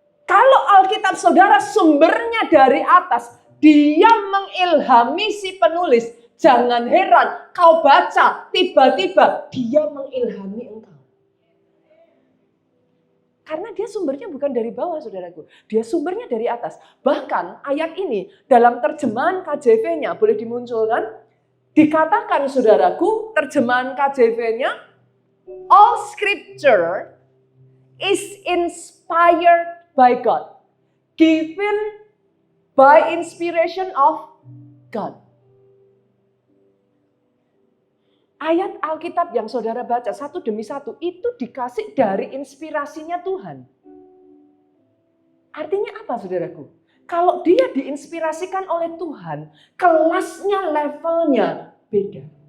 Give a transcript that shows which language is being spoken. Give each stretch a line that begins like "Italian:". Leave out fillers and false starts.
Indonesian: Kalau Alkitab saudara sumbernya dari atas, dia mengilhami si penulis. Jangan heran, kau baca, tiba-tiba dia mengilhami engkau. Karena dia sumbernya bukan dari bawah, saudaraku. Dia sumbernya dari atas. Bahkan ayat ini dalam terjemahan KJV-nya, boleh dimunculkan? Dikatakan, saudaraku, terjemahan KJV-nya,
English: all scripture is inspired by God, given by inspiration of God.
Indonesian: Ayat Alkitab yang saudara baca satu demi satu itu dikasih dari inspirasinya Tuhan. Artinya apa, saudaraku? Kalau dia diinspirasikan oleh Tuhan, kelasnya, levelnya beda.